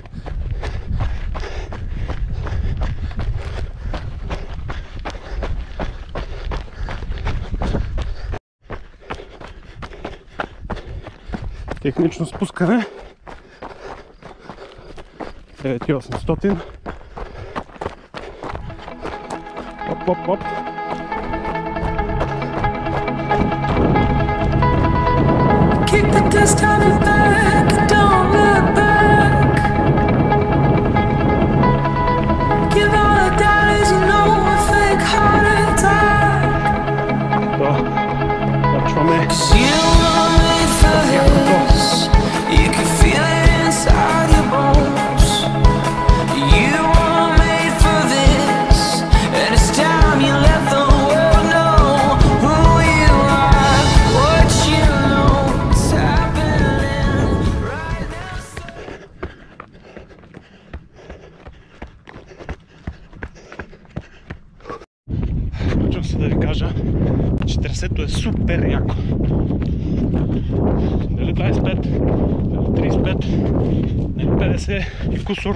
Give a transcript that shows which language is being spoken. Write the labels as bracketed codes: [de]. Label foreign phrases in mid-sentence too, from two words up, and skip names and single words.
[bg] Технично спускане 9800. Оп, оп, оп. [en] Kick the dust off your back, don't look back. Give all the dollars you know a fake heart attack. [bg] Да, почваме. [en] You were made for this. You can feel it inside your bones. You were made for this, and it's time you let the world know who you are, what you know. It's happening right now. [bg] Почвам се да ви кажа, че трасето е супер яко. Дали 25, дали 35, дали 50 и кусор.